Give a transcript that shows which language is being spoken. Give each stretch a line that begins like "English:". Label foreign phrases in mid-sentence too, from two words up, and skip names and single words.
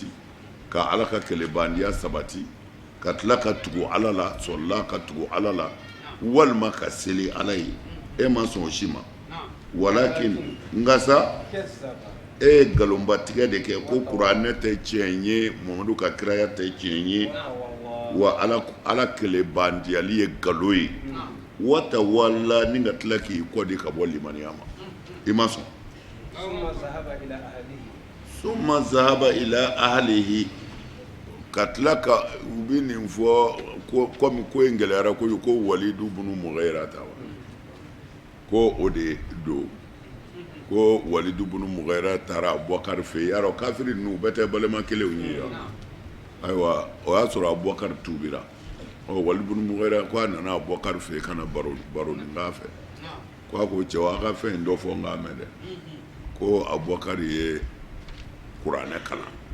Bambara: ka ala ka kɛlɛbandiya sabati ka tila ka tugu ala la sɔnna ka tugu ala la walima ka seli ala ye e ma sɔn o si ma walakin nka sa e ye nkalonbatigɛ de kɛ ko kuranɛ tɛ tiɲɛ ye muhamadu ka kiraya tɛ tiɲɛ ye wa ala kɛlɛbandiyali ye nkalon ye wata wala ni ka tila k'i kɔdi ka bɔ limaniya ma i ma sɔn
Arabic: ثم ذهب إلى أهله
Bambara: ka tila ka u bɛ nin fɔ komi ko in gɛlɛyara kojugu ko walidu bunu mughira ta wa ko o de do ko Walidu bunu Mughira taara Abubakar fɛ yen yarɔ kafiri ninnu bɛɛ tɛ balima kelenw ye yan ayiwa o y'a sɔrɔ Abubakar tuubira Walidu bunu Mughira ko a nana Abubakar fɛ yen ka na baro nin k'a fɛ ko a ko cɛ a ka fɛn in dɔ fɔ n k'a mɛn dɛ ko Abubakar ye kuranɛ kalan